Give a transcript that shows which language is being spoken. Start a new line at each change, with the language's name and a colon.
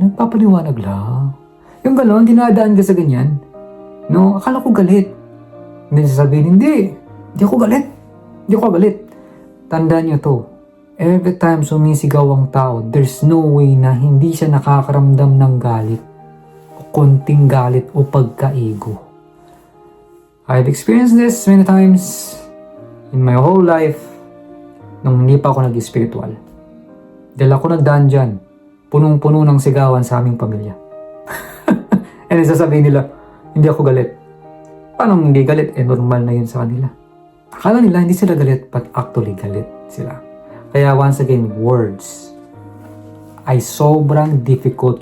Filipino: Nagpapaliwanag lang. Yung gano'n, dinadaan ka sa ganyan. No, akala ko galit. Hindi sasabihin, hindi ako galit. Hindi ako galit. Tandaan nyo to. Every time sumisigaw ang tao,
English: there's no way
Filipino: na hindi siya nakakaramdam ng galit. O konting galit o pagka-ego.
English: I've experienced this many times in my whole life
Filipino: nung hindi pa ako nag-spiritual. Dahil ako nagdaan dyan, punong-puno ng sigawan sa aming pamilya. And sasabihin nila, hindi ako galit. Paano hindi galit? Normal na yun sa kanila. Akala nila hindi sila galit, but actually galit sila. Kaya once again, words ay sobrang difficult.